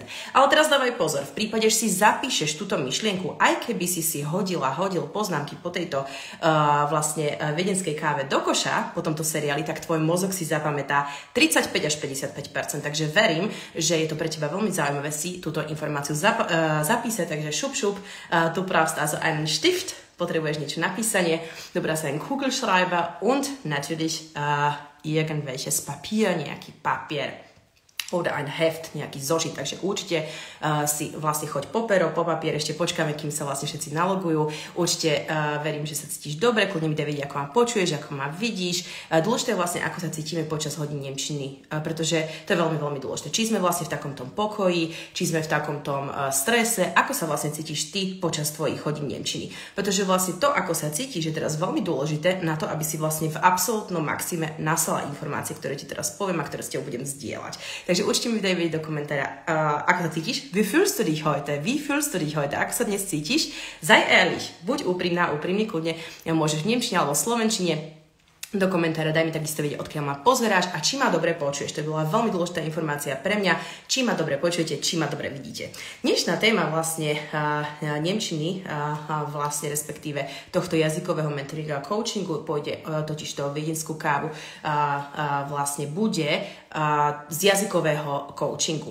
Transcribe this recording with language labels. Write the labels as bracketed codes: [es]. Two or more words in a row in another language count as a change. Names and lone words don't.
[sk] Ale teraz dávaj pozor, v prípade, že si zapíšeš túto myšlienku, aj keby si hodil poznámky po tejto vlastne viedenskej káve do koša, po tomto seriáli, tak tvoj mozog si zapamätá 35 až 55%. Takže verím, že je to pre teba veľmi zaujímavé si túto informáciu zapísať. Takže šup, [de] du brauchst also einen Stift, [sk] potrebuješ niečo napísanie, [de] du brauchst einen Kugelschreiber und natürlich irgendwelches Papier, [sk] nejaký papier. [de] Oder ein Heft, [sk] nejaký zošit, takže určite si vlastne choď po pero, po papier, ešte počkáme, kým sa vlastne všetci nalogujú. Určite verím, že sa cítiš dobre, kľudne mi daj vedieť, ako ma počuješ, ako ma vidíš. Dôležité je vlastne, ako sa cítime počas hodín nemčiny, pretože to je veľmi, veľmi dôležité. Či sme vlastne v takom tom pokoji, či sme v takom tom strese, ako sa vlastne cítiš ty počas tvojich hodín nemčiny. Pretože vlastne to, ako sa cítiš, je teraz veľmi dôležité na to, aby si vlastne v absolútnom maxime nasala informácie, ktoré ti teraz poviem a ktoré s tebou budem zdieľať. Takže určite mi daj vedieť do komentára, ako sa cítiš. [de] Wie fühlst du dich heute? [sk] Ako sa dnes cítiš? [de] Sei ehrlich, [sk] buď úprimný, kľudne môžeš v nemčine alebo v slovenčine. Do komentára daj mi takisto vedieť, odkiaľ ma pozeráš a či ma dobre počuješ. To bola veľmi dôležitá informácia pre mňa, či ma dobre počujete, či ma dobre vidíte. Dnešná téma vlastne nemčiny, vlastne respektíve tohto jazykového mentoringu a coachingu, pôjde totiž to viedenskú kávu, vlastne bude z jazykového coachingu.